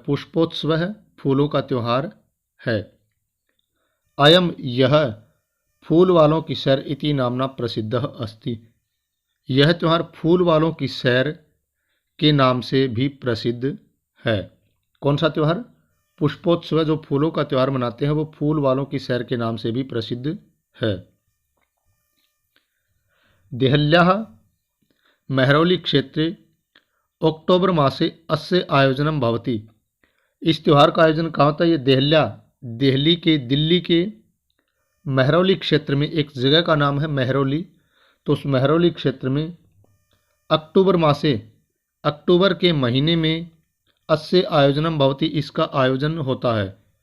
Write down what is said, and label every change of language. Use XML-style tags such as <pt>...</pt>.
<hi>पुष्पोत्सव है, फूलों का त्यौहार है।</hi> <sa>अयम यह फूल वालों की सैर इति नामना प्रसिद्ध अस्ति।</sa> <hi>यह त्यौहार फूल वालों की सैर के नाम से भी प्रसिद्ध है। कौन सा त्यौहार? पुष्पोत्सव, जो फूलों का त्यौहार मनाते हैं वो फूल वालों की सैर के नाम से भी प्रसिद्ध है।</hi> <sa>देहल्याः महरौली क्षेत्रे अक्टूबर मासे अस्य आयोजनम भवति।</sa> <hi>इस त्यौहार का आयोजन कहाँ होता है? ये देहल्या, दिल्ली के महरौली क्षेत्र में एक जगह का नाम है महरौली। तो उस महरौली क्षेत्र में अक्टूबर मासे, अक्टूबर के महीने में</hi> <sa>अस्य आयोजनम भवति,</sa> <hi>इसका आयोजन होता है।</hi>